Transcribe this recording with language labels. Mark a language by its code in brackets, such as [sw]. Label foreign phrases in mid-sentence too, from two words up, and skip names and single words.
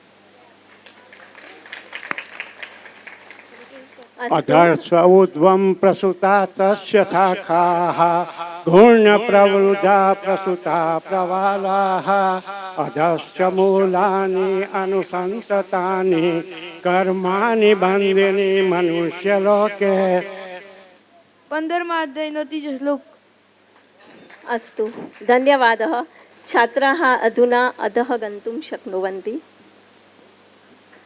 [sa] अधर्स्वऊर्ध्वं प्रसुता तस्य शाखाः घूर्णप्रवृद्धा प्रसुता प्रवालाः अधश्च मूलानि अनुसन्ततानि कर्माणि बन्दिनि मनुष्यलोके. [gu] 15મા અધ્યાયનો 3જો શ્લોક. [sa] अस्तु, धन्यवादः. छात्राः अधुना अधः गन्तुं शक्नुवन्ति.